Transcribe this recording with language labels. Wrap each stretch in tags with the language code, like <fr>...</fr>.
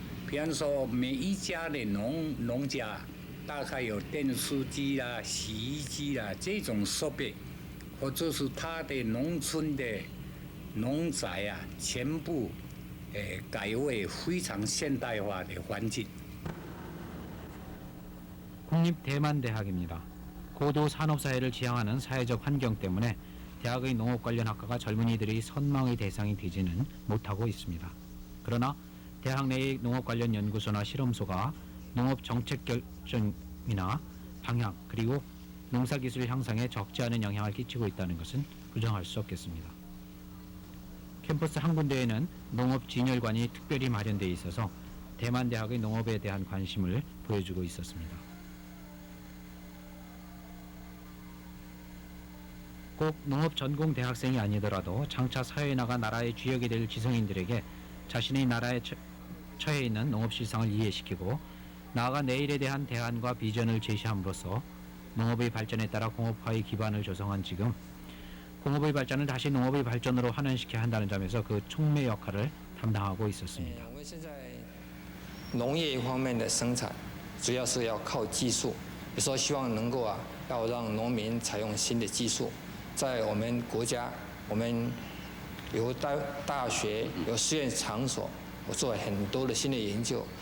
<zh>比方说，每一家的农家大概有电视机啦、洗衣机啦这种设备，或者是他的农村的农宅啊，全部改为非常现代化的环境。</zh> <ko>국립대만대학입니다. 고도 산업사회를 지향하는 사회적 환경 때문에 대학의 농업 관련 학과가 젊은이들의 선망의 대상이 되지는 못하고 있습니다. 그러나 대학 내의 농업 관련 연구소나 실험소가 농업 정책 결정이나 방향 그리고 농사기술 향상에 적지 않은 영향을 끼치고 있다는 것은 부정할 수 없겠습니다. 캠퍼스 한 군데에는 농업 진열관이 특별히 마련되어 있어서 대만대학의 농업에 대한 관심을 보여주고 있었습니다. 꼭 농업 전공 대학생이 아니더라도 장차 사회에 나가 나라의 주역이 될 지성인들에게 자신의 나라에 처해 있는 농업 실상을 이해시키고 나아가 내일에 대한 대안과 비전을 제시함으로써 농업의 발전에 따라 공업화의 기반을 조성한 지금 공업의 발전을 다시 농업의 발전으로 환원시켜야 한다는 점에서 그 촉매 역할을 담당하고 있었습니다.</ko> <zh>我们现在农业一方面的生产，主要是要靠技术，有时候希望能够要让农民采用新的技术。在我们国家，我们有大学、有实验场所，我做了很多的新的研究。</zh>